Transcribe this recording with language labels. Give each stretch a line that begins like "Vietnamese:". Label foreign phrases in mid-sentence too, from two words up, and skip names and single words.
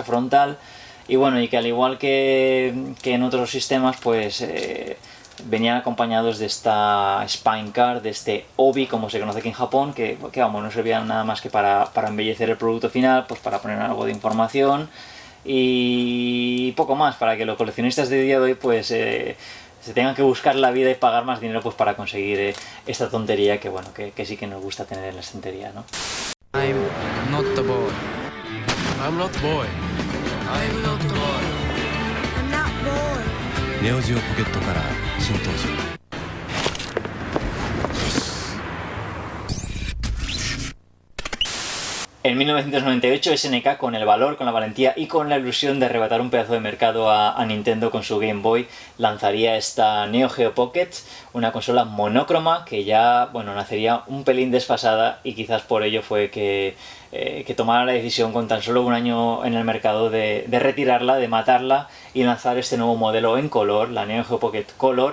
Spanish: frontal, y bueno, y que al igual que en otros sistemas pues venían acompañados de esta Spine Card, de este obi como se conoce aquí en Japón, que vamos, no servían nada más que para embellecer el producto final, pues para poner algo de información y poco más, para que los coleccionistas de día de hoy pues se tengan que buscar la vida y pagar más dinero pues para conseguir esta tontería que bueno, que sí que nos gusta tener en la estantería, ¿no?
English: I'm not the boy. I'm not the boy. I'm not the boy. I'm not bored.
Japanese: ネオジオポケットから新登場。
Spanish: En 1998 SNK, con el valor, con la valentía y con la ilusión de arrebatar un pedazo de mercado a Nintendo con su Game Boy, lanzaría esta Neo Geo Pocket, una consola monócroma que ya, bueno, nacería un pelín desfasada y quizás por ello fue que tomara la decisión con tan solo un año en el mercado de retirarla, de matarla y lanzar este nuevo modelo en color, la Neo Geo Pocket Color.